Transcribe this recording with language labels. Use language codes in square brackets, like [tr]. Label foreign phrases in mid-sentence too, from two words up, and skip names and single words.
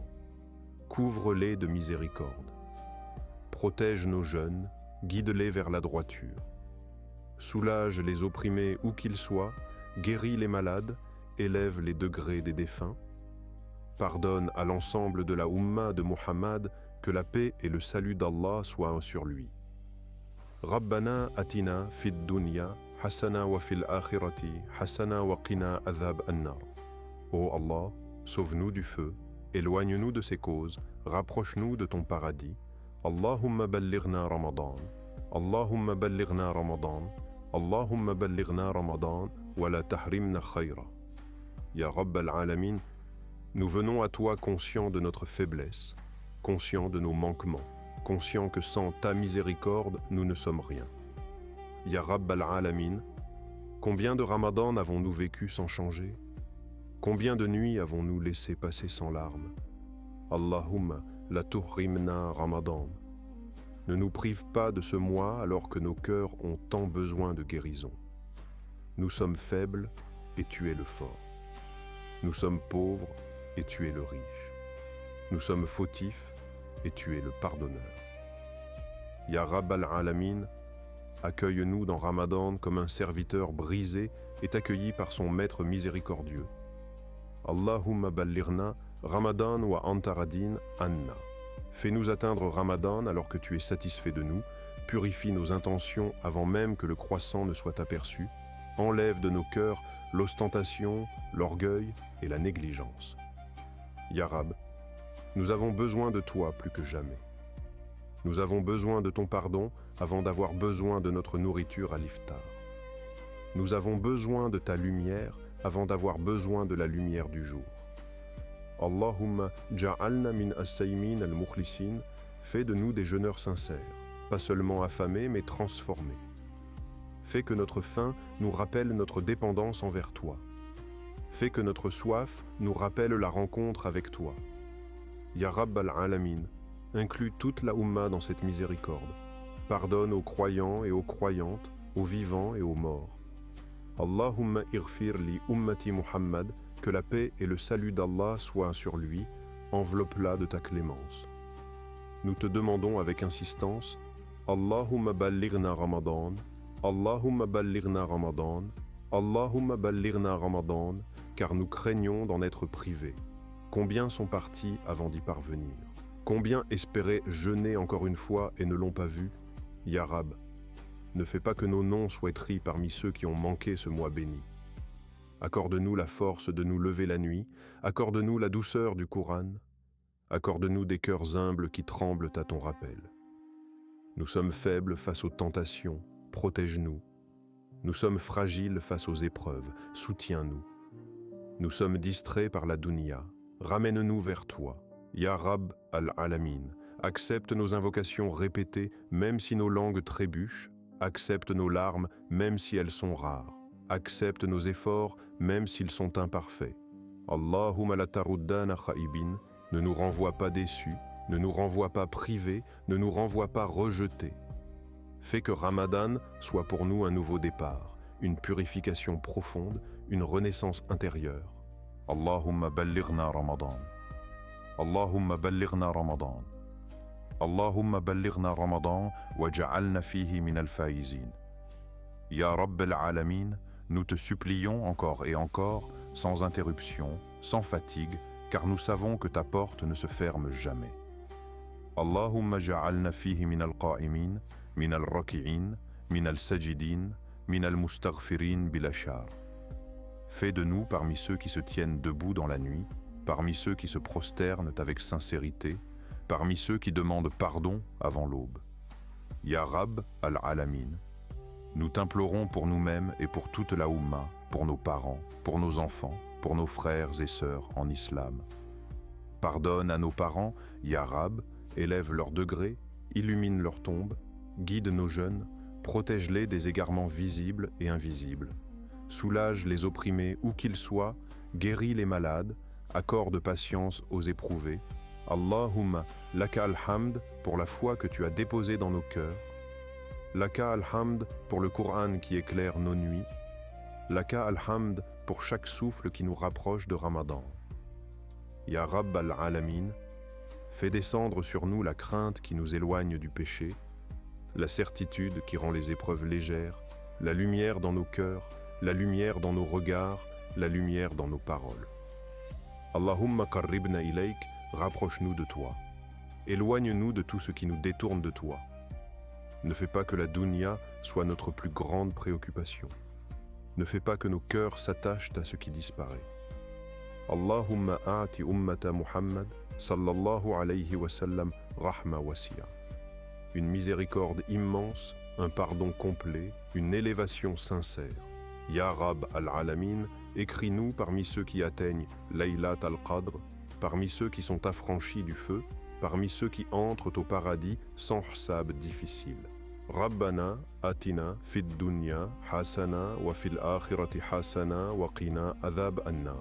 [fr] Couvre-les de miséricorde. Protège nos jeunes, guide-les vers la droiture. Soulage les opprimés où qu'ils soient, guéris les malades, élève les degrés des défunts. Pardonne à l'ensemble de la Ummah de Muhammad, que la paix et le salut d'Allah soient sur lui. [ar] ربنا آتنا في الدنيا حسنة وفي الآخرة حسنة وقنا عذاب النار. [fr] Ô Allah, sauve-nous du feu, éloigne-nous de ses causes, rapproche-nous de ton paradis. [ar] اللهم بلغنا رمضان، اللهم بلغنا رمضان، اللهم بلغنا رمضان، ولا تحرمنا خيرا. يا رب العالمين, [fr] nous venons à toi conscients de notre faiblesse, conscients de nos manquements, conscients que sans ta miséricorde, nous ne sommes rien. [ar] يا رب العالمين, [fr] combien de Ramadan avons-nous vécu sans changer? Combien de nuits avons-nous laissé passer sans larmes? [ar] اللهم لا تحرمنا رمضان. [fr] Ne nous prive pas de ce mois alors que nos cœurs ont tant besoin de guérison. Nous sommes faibles et tu es le fort. Nous sommes pauvres et tu es le riche. Nous sommes fautifs et tu es le pardonneur. [ar] يا رب العالمين, [fr] accueille-nous dans Ramadan comme un serviteur brisé est accueilli par son maître miséricordieux. [ar] اللهم بلغنا رمضان وأنت راض عنا. [fr] Fais-nous atteindre Ramadan alors que tu es satisfait de nous, purifie nos intentions avant même que le croissant ne soit aperçu, enlève de nos cœurs l'ostentation, l'orgueil et la négligence. [ar] يا رب, [fr] nous avons besoin de toi plus que jamais. Nous avons besoin de ton pardon avant d'avoir besoin de notre nourriture à l'iftar. Nous avons besoin de ta lumière avant d'avoir besoin de la lumière du jour. [ar] اللهم اجعلنا من الصائمين المخلصين, [fr] fais de nous des jeûneurs sincères, pas seulement affamés mais transformés. Fais que notre faim nous rappelle notre dépendance envers toi. Fais que notre soif nous rappelle la rencontre avec toi. [ar] يا رب العالمين, [fr] inclus toute la Ummah dans cette miséricorde. Pardonne aux croyants et aux croyantes, aux vivants et aux morts. [ar] اللهم اغفر لأمة محمد, [fr] que la paix et le salut d'Allah soient sur lui, enveloppe-la de ta clémence. Nous te demandons avec insistance, [ar] اللهم بلغنا رمضان، اللهم بلغنا رمضان، اللهم بلغنا رمضان, Allahumma ballighna Ramadan, [fr] car nous craignons d'en être privés. Combien sont partis avant d'y parvenir? Combien espéraient jeûner encore une fois et ne l'ont pas vu? [ar] يا رب, [fr] ne fais pas que nos noms soient écrits parmi ceux qui ont manqué ce mois béni. Accorde-nous la force de nous lever la nuit, accorde-nous la douceur du Coran, accorde-nous des cœurs humbles qui tremblent à ton rappel. Nous sommes faibles face aux tentations, protège-nous. Nous sommes fragiles face aux épreuves, soutiens-nous. Nous sommes distraits par la dunya, ramène-nous vers toi. [ar] يا رب العالمين, [fr] accepte nos invocations répétées même si nos langues trébuchent, accepte nos larmes même si elles sont rares, accepte nos efforts même s'ils sont imparfaits. [ar] اللهم لا تردنا خائبين, [fr] ne nous renvoie pas déçus, ne nous renvoie pas privés, ne nous renvoie pas rejetés. Fais que Ramadan soit pour nous un nouveau départ, une purification profonde, une renaissance intérieure. [ar] اللهم بلغنا رمضان. اللهم بلغنا رمضان. اللهم بلغنا رمضان واجعلنا فيه من الفائزين. يا رب العالمين, [fr] nous te supplions encore et encore, sans interruption, sans fatigue, car nous savons que ta porte ne se ferme jamais. [ar] اللهم اجعلنا فيه من القائمين، من الراكعين، من الساجدين، من المستغفرين بالأسحار. [fr] Fais de nous parmi ceux qui se tiennent debout dans la nuit, parmi ceux qui se prosternent avec sincérité, parmi ceux qui demandent pardon avant l'aube. [ar] يا رب العالمين, [fr] nous t'implorons pour nous-mêmes et pour toute la Oumma, pour nos parents, pour nos enfants, pour nos frères et sœurs en islam. Pardonne à nos parents, [ar] يا رب, [fr] élève leur degré, illumine leur tombe, guide nos jeunes, protège-les des égarements visibles et invisibles. Soulage les opprimés où qu'ils soient, guéris les malades, accorde patience aux éprouvés. [ar] اللهم لك الحمد [fr] pour la foi que tu as déposée dans nos cœurs. [ar] لك الحمد [fr] pour le Coran qui éclaire nos nuits. [ar] لك الحمد [fr] pour chaque souffle qui nous rapproche de Ramadan. [ar] يا رب العالمين, [fr] fais descendre sur nous la crainte qui nous éloigne du péché, la certitude qui rend les épreuves légères, la lumière dans nos cœurs, la lumière dans nos regards, la lumière dans nos paroles. [ar] اللهم قربنا إليك, [fr] rapproche-nous de toi. Éloigne-nous de tout ce qui nous détourne de toi. Ne fais pas que la dunya soit notre plus grande préoccupation. Ne fais pas que nos cœurs s'attachent à ce qui disparaît. [ar] اللهم أعط أمة محمد صلى الله عليه وسلم رحمة واسعة. [fr] Une miséricorde immense, un pardon complet, une élévation sincère. [ar] يا رب العالمين, [fr] écris-nous parmi ceux qui atteignent Laylat al-Qadr, parmi ceux qui sont affranchis du feu, parmi ceux qui entrent au paradis sans hsab difficile. [ar] ربنا آتنا في الدنيا حسنة وفي الآخرة حسنة وقنا عذاب النار.